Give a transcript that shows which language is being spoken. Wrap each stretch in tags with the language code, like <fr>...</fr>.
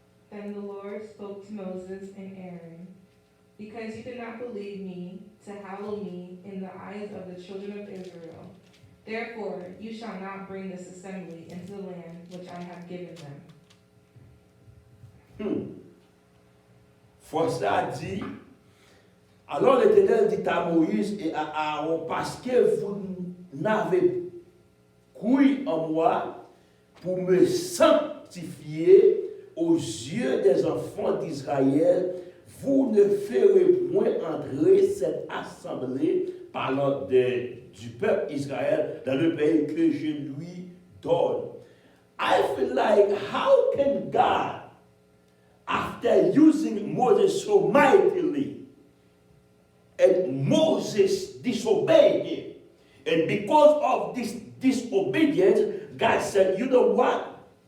<en>Then the Lord spoke to Moses and Aaron, because you did not believe me to hallow me in the eyes of the children of Israel. Therefore, you shall not bring this assembly into the land which I have given them.</en> <fr>Faut ça dit, alors l'Éternel dit à Moïse et à Aaron, parce que vous n'avez cru en moi pour me sanctifier aux yeux des enfants d'Israël, vous ne ferez point entrer cette assemblée parlant du peuple Israël dans le pays que je lui donne.</fr> <en>I feel like, how can God, after using Moses so mightily, and Moses disobeyed him, and because of this disobedience, God said, you know what?</en>